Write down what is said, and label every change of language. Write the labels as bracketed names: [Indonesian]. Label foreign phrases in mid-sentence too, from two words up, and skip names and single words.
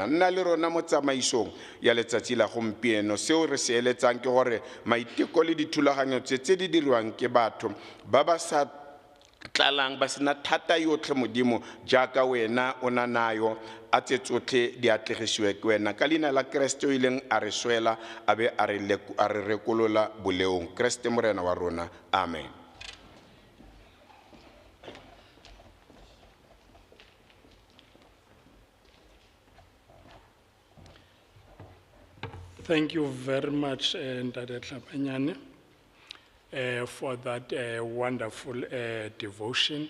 [Tswana] Nna le rona mo tsamaisong ya letsatsi la gompieno, seo re se eletsang ke gore maiteko le dithulaganyo tse di diriwang ke batho ba ba sa tlalang ba sena thata yotlhe modimo jaaka wena o na nayo a tse tsotlhe di atlegisiwe ke wena ka leina la Kriste o ileng a re swela a be a re rekolola boleong. Kriste morena wa rona, amen. [English] Thank you very much, Ntate Tlhapanyane, for that wonderful devotion.